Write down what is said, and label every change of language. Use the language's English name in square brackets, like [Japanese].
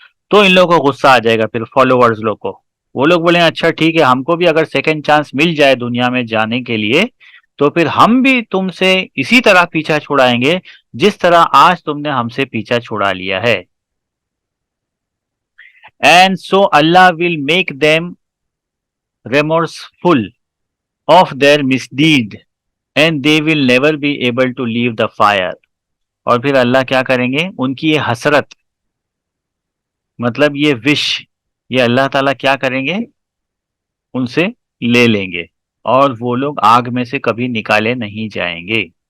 [Urdu] تو ان لوگوں کو غصہ آ جائے گا پھر فالوورز لوگ کو. وہ لوگ بولیں اچھا ٹھیک ہے، ہم کو بھی اگر سیکنڈ چانس مل جائے دنیا میں جانے کے لیے تو پھر ہم بھی تم سے اسی طرح پیچھا چھڑائیں گے جس طرح آج تم نے ہم سے پیچھا چھڑا لیا ہے. [English] and so Allah will make them remorseful of their misdeed and they will never be able to leave the fire. [Urdu] اور پھر اللہ کیا کریں گے، ان کی یہ حسرت، مطلب یہ وش، یہ اللہ تعالیٰ کیا کریں گے، ان سے لے لیں گے اور وہ لوگ آگ میں سے کبھی نکالے نہیں جائیں گے۔